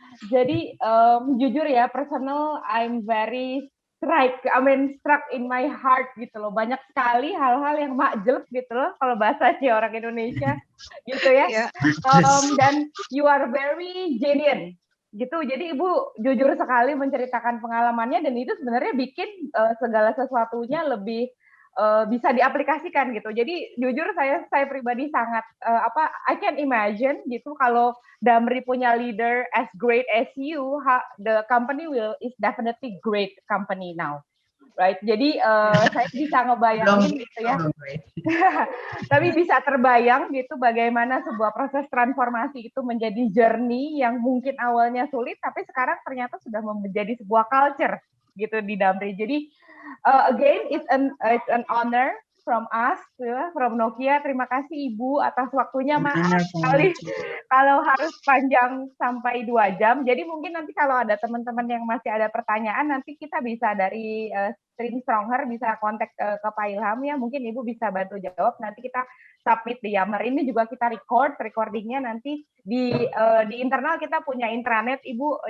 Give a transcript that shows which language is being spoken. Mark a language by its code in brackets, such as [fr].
[id] Jadi jujur ya, [en] personal I'm very struck in my heart [id] gitu loh. Banyak sekali hal-hal yang makjelek gitu loh kalau bahasanya orang Indonesia gitu ya. [en] Dan you are very genuine gitu. [id] Jadi Ibu jujur sekali menceritakan pengalamannya, dan itu sebenarnya bikin segala sesuatunya lebih bisa diaplikasikan gitu. Jadi jujur saya pribadi sangat [en] I can imagine [id] gitu kalau Damri punya [en] leader as great as you, the company is definitely great company now. [id] Right, jadi saya bisa ngebayangin gitu ya, tapi bisa terbayang gitu bagaimana sebuah proses transformasi itu menjadi journey yang mungkin awalnya sulit, tapi sekarang ternyata sudah menjadi sebuah culture gitu di Damri. [en] Jadi again it's an honor from us, from Nokia. [id] Terima kasih Ibu atas waktunya. Maaf sekali kalau harus panjang sampai 2 jam. Jadi mungkin nanti kalau ada teman-teman yang masih ada pertanyaan, nanti kita bisa dari Stream Strongher bisa kontak ke Pak Ilham ya. Mungkin Ibu bisa bantu jawab. Nanti kita submit di Yammer. Ini juga kita recordingnya nanti di internal kita punya intranet Ibu.